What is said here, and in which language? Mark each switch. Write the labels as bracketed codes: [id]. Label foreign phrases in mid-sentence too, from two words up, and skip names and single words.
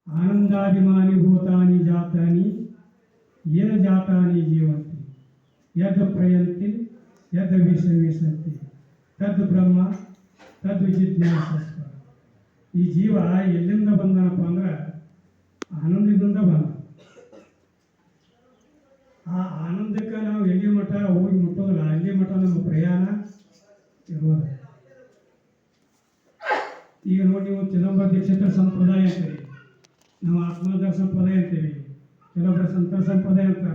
[sa] ಆನಂದಾಭಿಮಾನಿ ಭೂತಾನಿ ಜಾತಾನಿ ಏನ ಜಾತಾನಿ ಜೀವಂತಿ ಯದ್ ಪ್ರಯಂತಿ ಯದ್ ವಿಷಂತಿ ತದ್ ಬ್ರಹ್ಮ ತದ್ ಜಿಜ್ಞಾಸಸ್ವ. [kn] ಈ ಜೀವ ಎಲ್ಲಿಂದ ಬಂದನಪ್ಪ ಅಂದ್ರೆ ಆನಂದದಿಂದ ಬಂದ. ಆ ಆನಂದಕ್ಕೆ ನಾವು ಎಲ್ಲಿ ಮಠ ಹೋಗಿ ಮುಟ್ಟೋದಿಲ್ಲ, ಅಲ್ಲಿ ಮಠ ನಮ್ಮ ಪ್ರಯಾಣ ಇರೋದು. ಈಗ ನೋಡಿ, ನೀವು ಚಿದಂಬರ ದೀಕ್ಷಿತರ ಸಂಪ್ರದಾಯ ಅಂತೀರಿ, ನಾವು ಆತ್ಮೋದರ ಸಂಪ್ರದಾಯ ಅಂತೀವಿ, ಕೆಲವೊಬ್ಬರು ಸಂತ ಸಂಪ್ರದಾಯ ಅಂತಾರೆ.